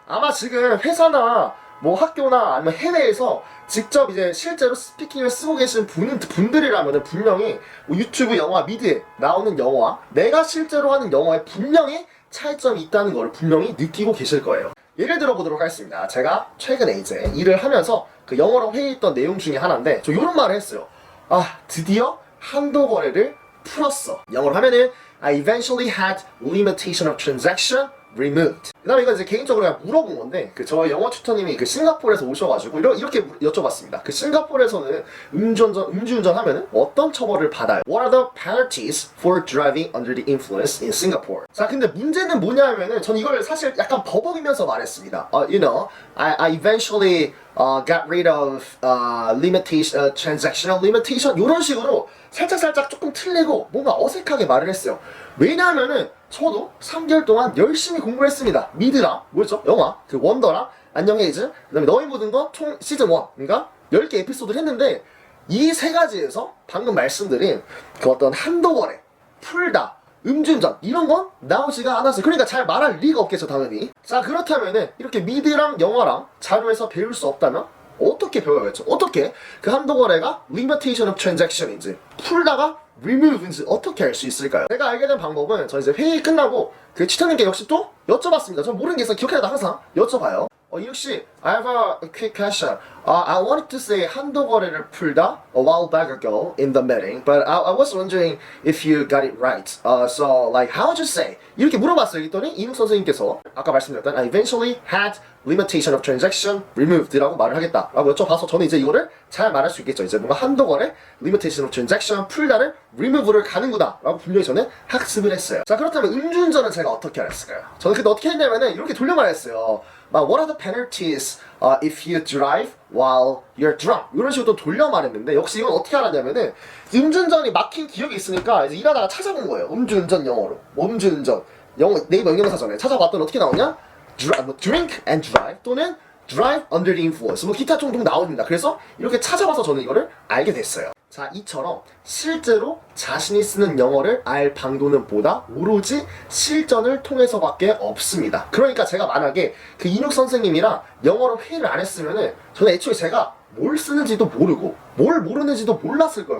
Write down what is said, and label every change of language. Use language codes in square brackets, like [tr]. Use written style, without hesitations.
[ko] 아마 지금 회사나 뭐 학교나 아니면 해외에서 직접 이제 실제로 스피킹을 쓰고 계신 분들이라면 분명히 뭐 유튜브 영화 미드에 나오는 영어와 내가 실제로 하는 영어에 분명히 차이점이 있다는 걸 분명히 느끼고 계실 거예요. 예를 들어 보도록 하겠습니다. 제가 최근에 이제 일을 하면서 그 영어로 회의했던 내용 중에 하나인데 저 이런 말을 했어요. 아, 드디어 한도 거래를 풀었어. 영어로 하면은 [en] I eventually had limitation of transaction removed. [ko] 그 다음에 이거 이제 개인적으로 그냥 물어본 건데, 그 저희 영어 튜터님이 그 싱가포르에서 오셔가지고 이렇게 여쭤봤습니다. 그 싱가포르에서는 음주운전 하면은 어떤 처벌을 받아요? [en] What are the penalties for driving under the influence in Singapore? [ko] 자, 근데 문제는 뭐냐 하면은 전 이걸 사실 약간 버벅이면서 말했습니다. [en] I eventually got rid of limitation, transactional limitation [ko] 이런 식으로 살짝 조금 틀리고 뭔가 어색하게 말을 했어요. 왜냐하면은 저도 3개월 동안 열심히 공부를 했습니다. 미드랑 뭐였죠? 영화, 그 원더랑 안녕 헤이즈, 그 다음에 너의 모든 것 총 시즌 1, 그러니까 10개 에피소드를 했는데 이 세 가지에서 방금 말씀드린 그 어떤 한도 거래, 풀다, 음주운전 이런 건 나오지가 않았어요. 그러니까 잘 말할 리가 없겠죠, 당연히. 자, 그렇다면은 이렇게 미드랑 영화랑 자료에서 배울 수 없다면 어떻게 배워야겠죠? 어떻게 그 한도 거래가 [en] limitation of transaction [ko] 인지 풀다가 remove인지 어떻게 알 수 있을까요? 제가 알게 된 방법은 저 이제 회의 끝나고 그 튜터님께 역시 또 여쭤봤습니다. 전 모르는 게 있어 기억해야 항상 여쭤봐요. [en] 이육씨, I have a quick question. I wanted to say [ko] 한도 거래를 풀다 [en] a while back ago in the meeting, but I was wondering if you got it right. So like how would you say? [ko] 이렇게 물어봤어요. 그랬더니 이묵 선생님께서 아까 말씀드렸던 [en] I eventually had limitation of transaction removed [ko] 라고 말을 하겠다라고 여쭤봐서 저는 이제 이거를 잘 말할 수 있겠죠. 이제 뭔가 한도 거래 [en] limitation of transaction [ko] 풀다를 remove를 가는구나라고 분명히 저는 학습을 했어요. 자, 그렇다면 음주운전은 제가 어떻게 알았을까요? 저는 그때 어떻게 했냐면은 이렇게 돌려 말했어요. [en] What are the penalties if you drive while you're drunk? [ko] 이런 식으로 또 돌려 말했는데 역시 이건 어떻게 알았냐면은 음주운전이 막힌 기억이 있으니까 이제 일하다가 찾아본 거예요. 음주운전 영어로. 음주운전 영어 네이버 응용사전에 찾아봤더니 어떻게 나오냐? [en] drink and drive 또는 drive under the influence [ko] 뭐 기타 종종 나옵니다. 그래서 이렇게 찾아봐서 저는 이거를 알게 됐어요. 자, 이처럼 실제로 자신이 쓰는 영어를 알 방도는 보다 오로지 실전을 통해서밖에 없습니다. 그러니까 제가 만약에 그 이눅 선생님이랑 영어로 회의를 안 했으면은 저는 애초에 제가 뭘 쓰는지도 모르고 뭘 모르는지도 몰랐을 거예요.